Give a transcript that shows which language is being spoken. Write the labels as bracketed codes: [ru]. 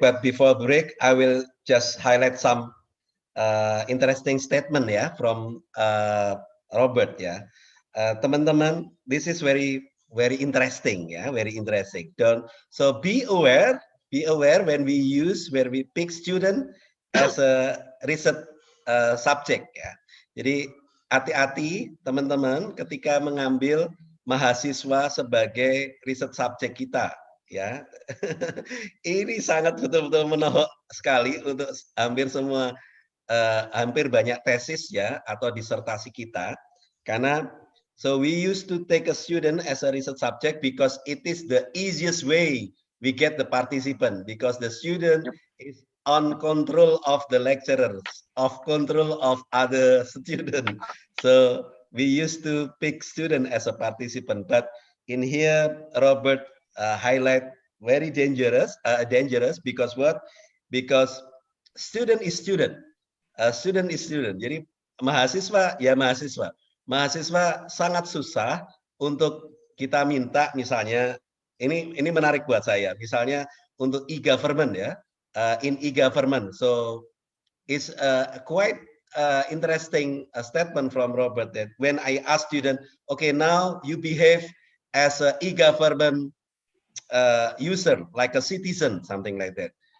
[en] But before break, I will just highlight some interesting statement ya from Robert ya. Teman-teman, this is very interesting ya, very interesting. So be aware when we pick student as a research subject ya. [id] Jadi hati-hati teman-teman ketika mengambil mahasiswa sebagai research subject kita ya. Ini sangat betul-betul menohok sekali untuk hampir banyak tesis ya atau disertasi kita, karena [en] so we used to take a student as a research subject because it is the easiest way we get the participant, because the student is on control of the lecturers, of control of other student. So we used to pick student as a participant, but in here Robert highlight very dangerous because what? Because student is student. Student is student. [id] Jadi mahasiswa ya mahasiswa. Mahasiswa sangat susah untuk kita minta, misalnya ini menarik buat saya. Misalnya untuk e-government ya, [en] in e-government. So it's quite interesting statement from Robert that when I ask student, okay, now you behave as a e-government user, like a citizen, something like that.